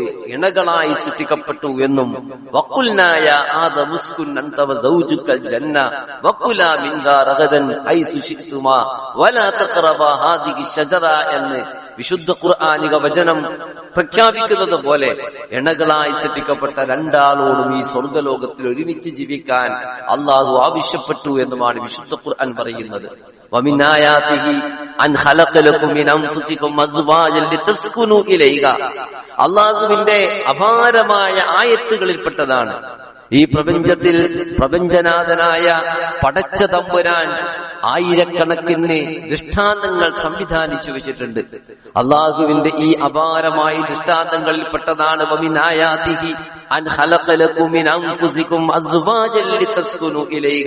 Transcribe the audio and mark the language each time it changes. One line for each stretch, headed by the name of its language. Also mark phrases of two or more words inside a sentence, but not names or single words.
Malayalam: ഇണകളായി സൃഷ്ടിക്കപ്പെട്ടു എന്നും,
Arabic: وقلنا يا آدم اسكن أنت وزوجك الجنة وكلا منها رغدا حيث شئتما ولا تقربا هذه شجرة
Malayalam: എന്ന് വിശുദ്ധ ഖുർആനിക വചനം പ്രഖ്യാപിക്കുന്നത് പോലെ ഇണകളായി സൃഷ്ടിക്കപ്പെട്ട രണ്ടാളോടും ഈ സ്വർഗലോകത്തിൽ ഒരുമിച്ച് ജീവിക്കാൻ അള്ളാഹു ആവശ്യപ്പെട്ടു എന്നുമാണ് വിശുദ്ധ ഖുർആൻ പറയുന്നത്.
Arabic: ومن آياته أن خلق لكم من أنفسكم أزواجا لتسكنوا إليها.
Malayalam: അള്ളാഹുവിന്റെ അപാരമായ ആയത്തുകളിൽപ്പെട്ടതാണ് ഈ പ്രപഞ്ചത്തിൽ പ്രപഞ്ചനാഥനായ പടച്ച തമ്പുരാൻ ആയിരക്കണക്കിന് ദൃഷ്ടാന്തങ്ങൾ സംവിധാനിച്ചു വെച്ചിട്ടുണ്ട്. അള്ളാഹുവിന്റെ ഈ അപാരമായ ദൃഷ്ടാന്തങ്ങളിൽ പെട്ടതാണ്
Arabic: ومن آياته أن خلق لكم من أنفسكم أزواجا لتسكنوا إليها.